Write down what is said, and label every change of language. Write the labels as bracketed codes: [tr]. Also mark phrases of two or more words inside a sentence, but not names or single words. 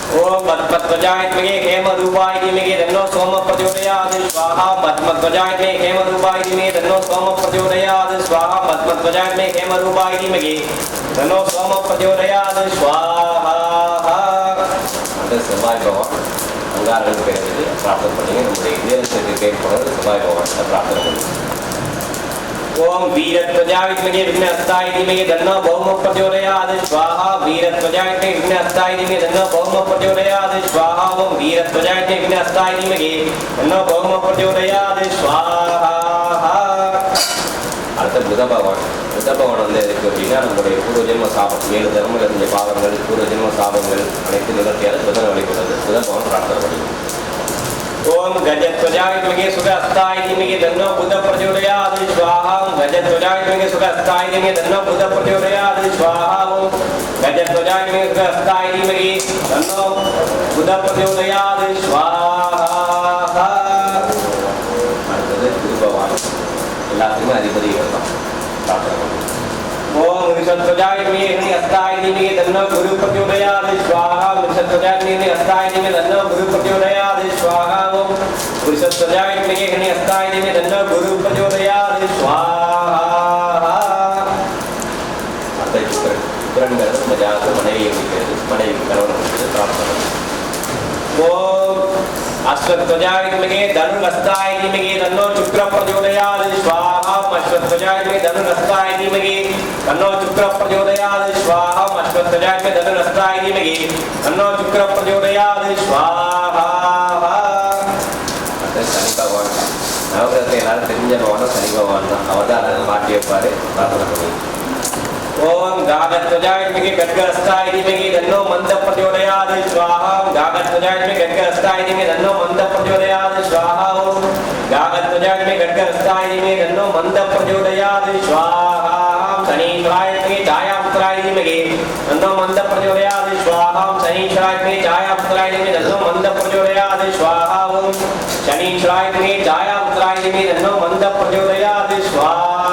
[sa] ओम पद्मध्वजायत्मगे हेमरूपाय धीमहि तन्नो सोम प्रचोदयात् स्वाहा पद्मध्वजायत्मगे हेमरूपाय धीमहि तन्नो सोम प्रचोदयात् स्वाहा पद्मध्वजायत्मगे हेमरूपाय धीमहि तन्नो सोम प्रचोदयात् स्वाहा [ta] அந்த செவ்வாய் பகவான் அங்காரங்கள் பேருக்கு பிரார்த்தனை பண்ணி நம்முடைய இதயத்துக்கு கேட்பவர் செவ்வாய் பகவான் பிரார்த்தனை பண்ணி [sa] ओम वीरध्वजाय विद्महे विघ्नहस्ताय धीमहि तन्नो भौम प्रचोदयात् स्वाहा वीरध्वजाय विद्महे विघ्नहस्ताय धीमहि तन्नो भौम प्रचोदयात् स्वाहा ओम वीरध्वजाय विद्महे विघ्नहस्ताय धीमहि तन्नो भौम प्रचोदयात् स्वाहा [ta] அடுத்த புத பகவான் வந்து எதுக்கு அப்படின்னா நம்முடைய பூர்வ ஜென்ம சாபம் 7 தர்மங்கள் இருந்த பாவங்கள் பூர்வ ஜென்ம சாபங்கள் அனைத்து நிவர்த்தியால் புதன் வழிபடுறது புத பகவான் பிரார்த்தனை பண்ணுவோம் [sa] ओम गजध्वजाय विद्महे सुखहस्ताय धीमहि तन्नो बुध प्रचोदयात् स्वाहा गजध्वजाय विद्महे सुखहस्ताय धीमहि तन्नो बुध प्रचोदयात् स्वाहा गजध्वजाय विद्महे सुखहस्ताय धीमहि तन्नो बुध प्रचोदयात् स्वाहा [ta] அடுத்தது குரு பகவான் எல்லாத்துக்குமே அதிபதி இவர்தான் [sa] ओम वृषध्वजाय विद्महे हस्ताय धीमहि तन्नो गुरु प्रचोदयात् स्वाहा वृषध्वजाय विद्महे हस्ताय धीमहि तन्नो गुरु प्रचोदयात् स्वाहा ओम वृषध्वजाय विद्महे हस्ताय धीमहि तन्नो गुरु प्रचोदयात् स्वाहा [ta] அடுத்த சுக்கிரன்கிறது மஜாக்கு மனைவியை குறிக்கிறது மனைவி கணவனுக்கு பிரார்த்தனை [sa] ओम अश्वत्थध्वजाय विद्महे धनुर्हस्ताय धीमहि तन्नो शुक्र प्रचोदयात् स्वाहा अश्वत्थध्वजाय विद्महे धनुर्हस्ताय धीमहि तन्नो शुक्र प्रचोदयात् स्वाहा अश्वत्थध्वजाय विद्महे धनुर्हस्ताय धीमहि तन्नो शुक्र प्रचोदयात् स्वाहा [ta] சனி பகவான் நவகிரகத்தை எல்லாரும் தெரிஞ்ச பகவான் சனி பகவான் தான் அவர் தான் அதை மாட்டி வைப்பாரு பிரார்த்தனை பண்ணி [sa] ओम गागध्वजाय विद्महे खड्गहस्ताय धीमहि तन्नो मंद प्रचोदयात् स्वाहा गागध्वजाय विद्महे खड्गहस्ताय धीमहि तन्नो मंद प्रचोदयात् स्वाहा ओम गागध्वजाय विद्महे खड्गहस्ताय धीमहि तन्नो मंद प्रचोदयात् स्वाहा शनीश्वराय विद्महे छायापुत्राय धीमहि तन्नो मंद प्रचोदयात् स्वाहा शनीश्वराय विद्महे छायापुत्राय धीमहि तन्नो मंद प्रचोदयात् स्वाहा ओम शनीश्वराय विद्महे छायापुत्राय धीमहि तन्नो मंद प्रचोदयात् स्वाहा